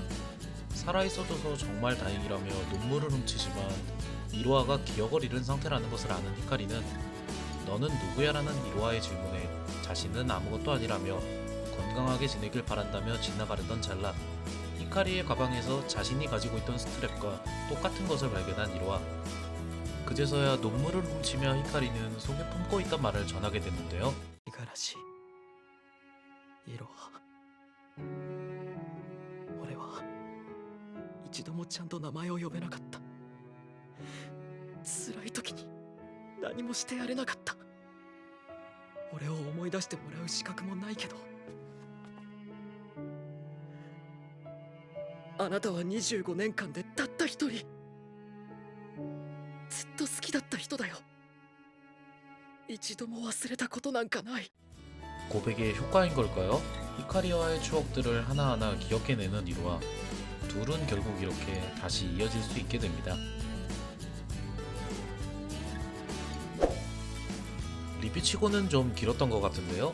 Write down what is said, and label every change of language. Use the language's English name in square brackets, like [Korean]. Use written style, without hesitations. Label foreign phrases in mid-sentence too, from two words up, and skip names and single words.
[Korean] 살아있어줘서 정말 다행이라며 눈물을 훔치지만 이로하가 기억을 잃은 상태라는 것을 아는 히카리는 너는 누구야라는 이로하의 질문에 자신은 아무것도 아니라며 건강하게 지내길 바란다며 지나가려던 찰나 히카리의 가방에서 자신이 가지고 있던 스트랩과 똑같은 것을 발견한 이로하. 그제서야 눈물을 훔치며 히카리는 속에 품고 있던 말을 전하게 됐는데요. [Japanese] 五十嵐いろは俺は一度もちゃんと名前を呼べなかった。辛い時に何もしてやれなかった。俺を思い出してもらう資格もないけど、あなたは25年間でたった一人ずっと好きだった人だよ。一度も忘れたことなんかない。 [Korean] 고백의 효과인 걸까요? 히카리와의 추억들을 하나하나 기억해내는 이로하. 둘은 결국 이렇게 다시 이어질 수 있게 됩니다. 리뷰치고는 좀 길었던 것 같은데요.